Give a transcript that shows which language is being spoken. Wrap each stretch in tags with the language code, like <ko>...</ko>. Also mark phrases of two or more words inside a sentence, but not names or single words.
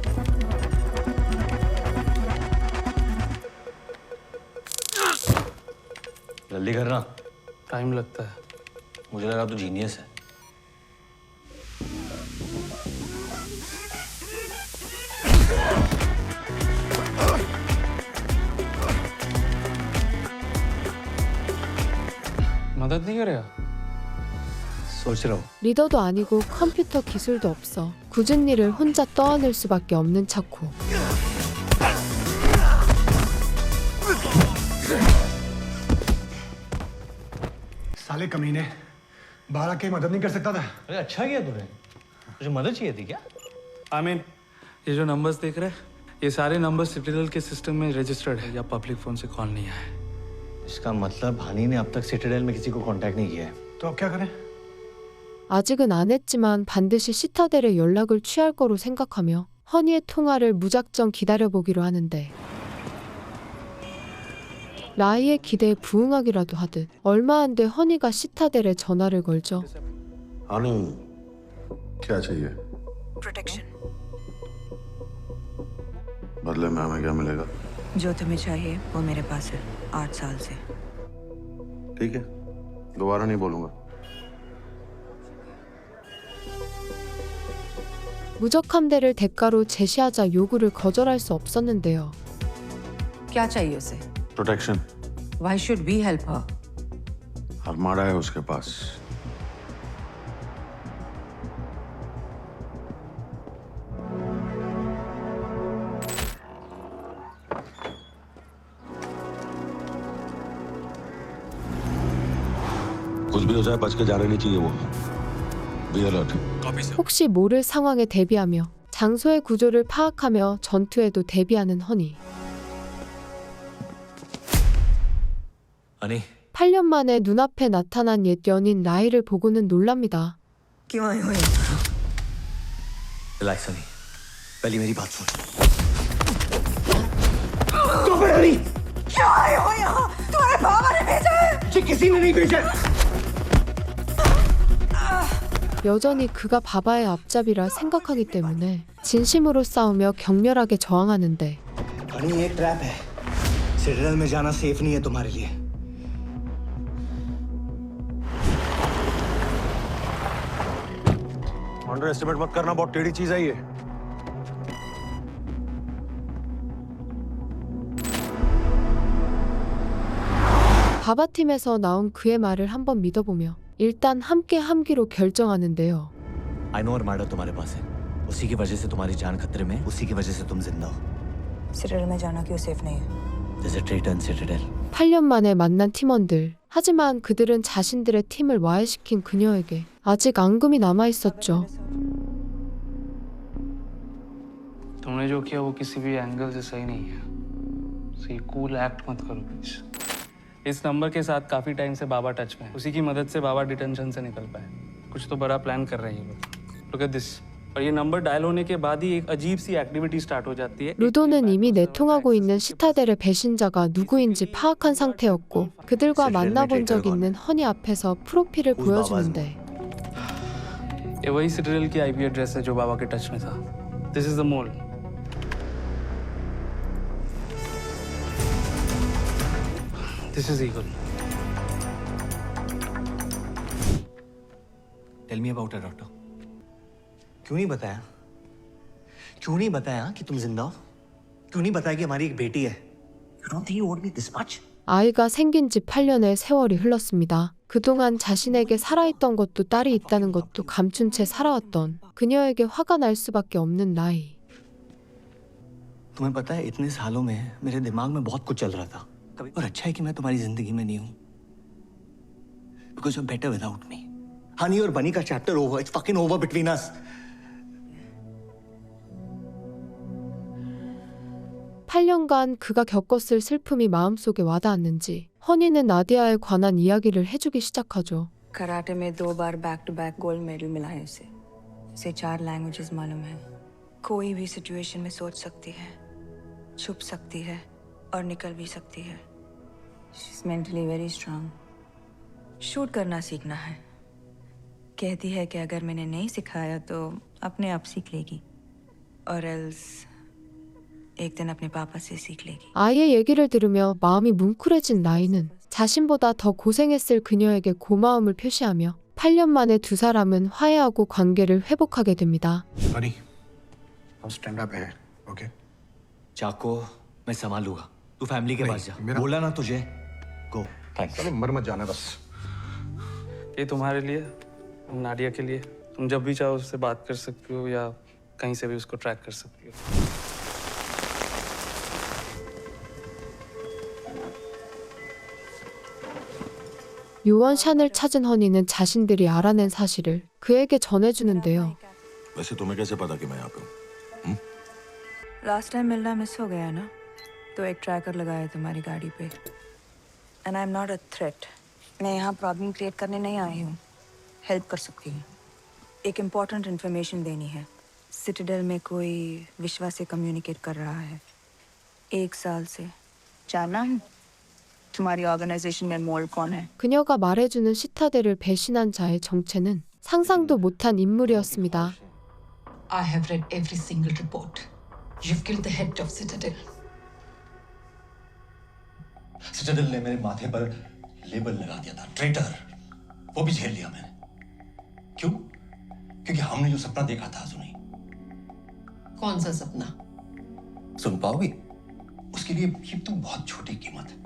<hi>जल्दी करना। टाइम लगता है मुझे लगा तू जीनियस है। मदद नहीं करेगा सोच रहा हूँ।</hi> <ko>리더도 아니고 컴퓨터 기술도 없어 굳은 일을 혼자 떠안을 수밖에 없는 차코.</ko> <hi>साले कमीने, बारह की मदद नहीं कर सकता था। अरे अच्छा किया तूने। तुझे मदद चाहिए थी क्या? आमीन ये जो नंबर्स देख रहे हैं ये सारे नंबर्स सिटीडल के सिस्टम में रजिस्टर्ड है या</hi> <en>public phone</en> <hi>से कॉल नहीं आया है इसका मतलब हनी ने अब तक सिटाडेल में किसी को कांटेक्ट नहीं किया है। तो अब क्या करें? 아직은 안 했지만 반드시 시타델의 연락을 취할 거로 생각하며 허니의 통화를 무작정 기다려보기로 하는데 라이의 기대에 부응하기라도 하듯 얼마 안 돼 허니가 시타델에 전화를 걸죠. हनी क्या चाहिए? प्रोटेक्शन बदले में हमें क्या मिलेगा? जो तुम्हें चाहिए वो मेरे पास है 8 साल से। ठीक है, दोबारा नहीं बोलूंगा।</hi> <ko>무적함대를 대가로 제시하자 요구를 거절할 수 없었는데요.</ko> <hi>क्या चाहिए उसे? प्रोटेक्शन।</hi> <en>Why should we help her?</en> <hi>अरमाड़ा है उसके पास। कुछ भी हो जाए बच के जाने नहीं चाहिए वो।</hi> <en>Be alert.</en> <ko>혹시 모를 상황에 대비하며 장소의 구조를 파악하며 전투에도 대비하는 허니.</ko> <hi>हनी</hi> <ko>8년 만에 눈앞에 나타난 옛 연인 라이를 보고는 놀랍니다.</ko> <hi>क्यों आए हो? रिलैक्स हनी। पहले मेरी बात सुन। क्यों आए हो यहाँ? तुम्हारे बाबा ने भेजा है। जी किसी ने नहीं भेजा।</hi> <ko>여전히 그가 바바의 앞잡이라 생각하기 때문에 진심으로 싸우며 격렬하게 저항하는데</ko> <hi>हनी ये ट्रैप है। सिटाडेल में जाना सेफ नहीं है तुम्हारे लिए।</hi> <en>under estimate</en> <hi>मत करना, बहुत टेढ़ी चीज है ये।</hi> <ko>바바팀에서 나온 그의 말을 한번 믿어보며 일단 함께 함기로 결정하는데요.</ko> <en>I know</en> <hi>अरमाड़ा तुम्हारे पास है। उसी की वजह से तुम्हारी जान खतरे में, उसी की वजह से तुम जिंदा हो। सिटाडेल में जाना क्यों सेफ नहीं है?</hi> <en>There's a traitor in Citadel.</en> <ko>8년 만에 만난 팀원들. 하지만 그들은 자신들의 팀을 와해시킨 그녀에게 아직 앙금이 남아있었죠.</ko> <hi>तुमने जो किया वो किसी भी एंगल से सही नहीं है सही</hi> <en>cool act</en> <hi>मत करो प्लीज इस नंबर के साथ काफी टाइम से बाबा टच में है उसी की मदद से बाबा डिटेंशन से निकल पाए कुछ तो बड़ा प्लान कर रहे हैं ये लोग</hi> <en>look at this</en> <hi>और ये नंबर डायल होने के बाद ही एक अजीब सी</hi> <en>activity start</en> <hi>हो जाती है</hi> <ko>루도는 이미 내통하고 있는 시타델의 배신자가 누구인지 파악한 상태였고 그들과 만나본 적 있는 허니 앞에서 프로필을 보여주는데</ko> <hi>ये वही सिटाडेल की</hi> <en>IP address</en> <hi>है जो बाबा के टच में था</hi> <en>this is the mole this is eagle Tell me about her,</en> <hi>डॉक्टर। क्यों नहीं बताया? क्यों नहीं बताया कि तुम जिंदा हो? क्यों नहीं बताया कि हमारी एक बेटी है?</hi> <en>You don't think you owed me this much?</en> <ko>아이가 생긴 지 8년의 세월이 흘렀습니다. 그동안 자신에게 살아있던 것도 딸이 있다는 것도 감춘 채 살아왔던 그녀에게 화가 날 수밖에 없는 라이.</ko> <hi>तुम्हें पता है इतने सालों में मेरे दिमाग में बहुत कुछ चल रहा था कभी और अच्छा है कि मैं तुम्हारी जिंदगी में नहीं हूं</hi> <en>because you're better without me.</en> <hi>हनी और बनी का</hi> <en>chapter over. It's fucking over between us.</en> <ko>8년간 그가 겪었을 슬픔이 마음속에 와닿았는지 허니는 나디아에 관한 이야기를 해주기 시작하죠.</ko> <hi>कराटे में 2 बार</hi> <en>back to back gold medal</en> <hi>मिला है उसे 4 लैंग्वेजेस मालूम है कोई भी सिचुएशन में सोच सकती है छुप सकती है और निकल भी सकती है</hi> <en>she is mentally very strong</en> <hi>शूट करना सीखना है कहती है कि अगर मैंने नहीं सिखाया तो अपने आप सीख लेगी और एल्स एक दिन अपने पापा से सीख लेगी.</hi> <ko>아이의 얘기를 들으며 마음이 뭉클해진 라이는 자신보다 더 고생했을 그녀에게 고마움을 표시하며 8년 만에 두 사람은 화해하고 관계를 회복하게 됩니다.</ko> <hi>हनी हम</hi> <en>stand up</en> <hi>है ओके चाको मैं संभाल लूंगा. तू फैमिली के पास जा. बोला ना तुझे.</hi> <en>go. thanks.</en> <hi>चलो मर मत जाना बस. ये तुम्हारे लिए, नाडिया के लिए. तुम जब भी चाहो उससे बात कर सकती हो या कहीं से भी उसको ट्रैक कर सकती हो.</hi> <ko>요원샨을 찾은 허니는 자신들이 알아낸 사실을 그에게 전해주는데요.</ko> <hi>वैसे तुम्हें कैसे पता कि मैं यहाँ पे हूँ?</hi> <en>last time</en> <hi>मिलना मिस हो गया ना तो एक ट्रैकर लगाया तुम्हारी गाड़ी पे</hi> <en>and I am not a threat</en> <hi>मैं यहाँ</hi> <en>problem create</en> <hi>करने नहीं आई हूँ हेल्प कर सकती हूँ एक</hi> <en>important information</en> <hi>देनी है सिटाडेल में कोई विश्वा से कम्युनिकेट कर रहा है 1 साल से जानना है तुम्हारी ऑर्गेनाइजेशन में मोल्ड कौन है</hi> <ko>그녀가 말해주는 시타델을 배신한 자의 정체는 상상도 못한 인물이었습니다.</ko> <en>I have read every single report. You've killed the head of Citadel.</en> <hi>सिटाडेल ने मेरे माथे पर लेबल लगा दिया था ट्रेटर. वो भी झेल लिया मैंने. क्यों? क्योंकि हमने जो सपना देखा था सुनी. कौन सा सपना? सुन पाओगी? उसके लिए ये तो बहुत छोटी कीमत है.</hi>